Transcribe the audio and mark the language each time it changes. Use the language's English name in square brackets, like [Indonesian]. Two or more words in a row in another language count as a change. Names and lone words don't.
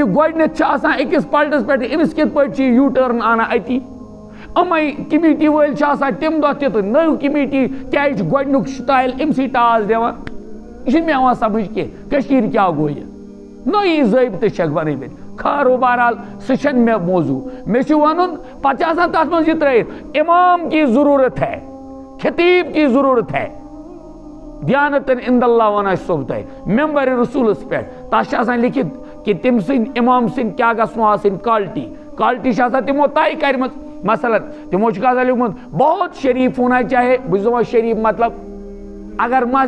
[Kashmiri] یہِ گۄڈنیٚتھ چھُ آسان أکِس پلٹس پٮ۪ٹھ أمِس کِتھ پٲٹھۍ چھِ یہِ یوٗ ٹٲرن اَنان اَتی یِمے کمیٖٹی وٲلۍ چھِ آسان تَمہِ دۄہ تہِ تہٕ نٔو کمیٖٹی کیازِ چھُ گۄڈنیُک سٹایل أمسٕے ٹاس دِوان یہِ چھُنہٕ مےٚ یِوان سمجھ کینٛہہ کٔشیٖر کیٛاہ گوٚو یہِ نٔیی ضٲبطہٕ چھکھ بنٲومٕتۍ خٲر و بہرحال سُہ چھنہٕ مےٚ موضوٗع مےٚ چھُ وَنُن پتہٕ چھِ آسان تتھ منٛز یہِ ترٲیِتھ [Urdu] اِمام کی ضروٗرت ہے خطیب کی ضروٗرت ہے [Kashmiri] دیانتن عند اللہ وَنان چھُسو بہٕ تۄہہِ ممبر رسوٗلس پٮ۪ٹھ تتھ چھُ آسان لیکھِتھ کہِ تٔمۍ سٕنٛدۍ اِمام سٕنٛدۍ کیٛاہ گژھنو آسٕنۍ کالٹی چھِ آسان تِمو طے کَرِمٕژ مثلاً تِمو چھُکھ آسان لیوٗکھمُت [Urdu] بہت شریٖف ہونا چاہے [Kashmiri] بہٕ چھُس دَپان شریٖف مطلب اگر